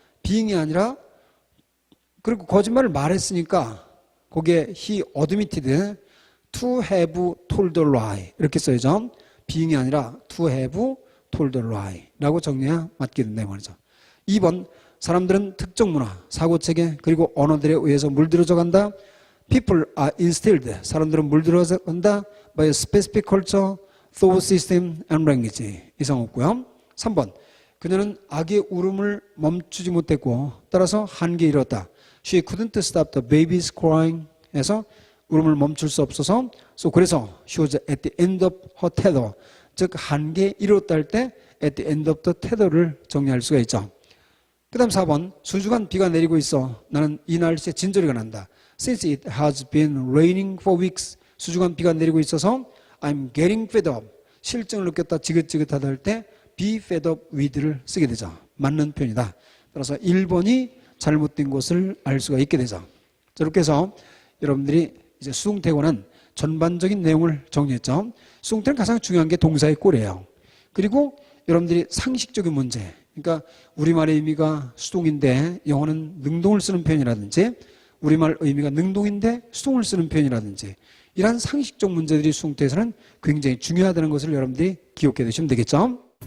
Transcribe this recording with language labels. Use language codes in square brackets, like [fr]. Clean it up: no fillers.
[ko] being이 아니라, 그리고 거짓말을 말했으니까 거기에 [en] he admitted to have told a lie [ko] 이렇게 써야죠. being이 아니라 [en] to have told a lie [ko] 라고 정리해야 맞게 된다 이 말이죠. 2번 사람들은 특정 문화, 사고체계, 그리고 언어들에 의해서 물들어져 간다. [en] People are instilled. [ko] 사람들은 물들어져 간다 [en] by a specific culture, thought system and language. [ko] 이상 없고요. 3번 그녀는 아기의 울음을 멈추지 못했고 따라서 한계에 이르렀다. [en] She couldn't stop the baby's crying. [ko] 해서 울음을 멈출 수 없어서 그래서 [en] she was at the end of her tether [ko] 즉 한계에 이르렀다 할 때 [en] at the end of the tether [ko] 를 정리할 수가 있죠. 그 다음 4번 수주간 비가 내리고 있어 나는 이 날씨에 진저리가 난다. [en] Since it has been raining for weeks [ko] 수주간 비가 내리고 있어서 [en] I'm getting fed up [ko] 실증을 느꼈다 지긋지긋하다 할 때 [en] be fed up with를 쓰게 되죠. [ko] 맞는 표현이다. 따라서 1번이 잘못된 것을 알 수가 있게 되죠. 자, 이렇게 해서 여러분들이 이제 수동태고는 전반적인 내용을 정리했죠. 수동태는 가장 중요한 게 동사의 꼴이에요. 그리고 여러분들이 상식적인 문제, 그러니까 우리말의 의미가 수동인데 영어는 능동을 쓰는 표현이라든지 우리말 의미가 능동인데 수동을 쓰는 표현이라든지 이러한 상식적 문제들이 수동태에서는 굉장히 중요하다는 것을 여러분들이 기억해 두시면 되겠죠.